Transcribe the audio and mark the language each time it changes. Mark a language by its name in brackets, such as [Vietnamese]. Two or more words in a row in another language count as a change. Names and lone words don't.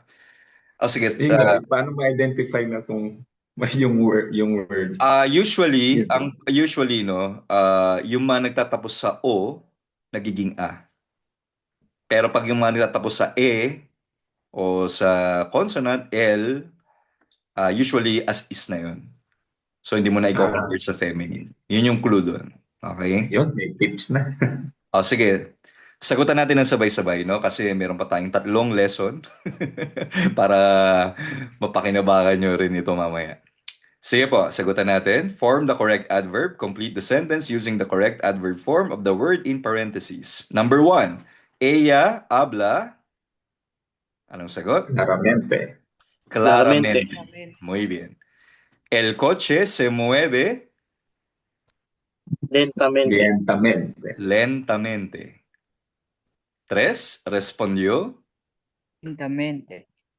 [Filipino] Sige. Yun nga, paano ma-identify na kung may yung word? Usually no, yung mga nagtatapos sa O, nagiging A. Pero pag yung mga nagtatapos sa E o sa consonant L, usually [English] as is [Filipino] na yun. So hindi mo na i-convert sa feminine. Yun yung clue doon. Okay? Yun, may tips na. Sige. Sagutan natin ng sabay-sabay, no? Kasi meron pa tayong 3 lesson para mapakinabangan nyo rin ito mamaya. Sige po, sagutan natin. [English] Form the correct adverb. Complete the sentence using the correct adverb form of the word in parentheses. Number 1, [Spanish] ella habla. [Filipino] Anong sagot? [Spanish] Claramente. Claramente. Muy bien. El coche se mueve Lentamente. lentamente. 3, respondió. Lentamente.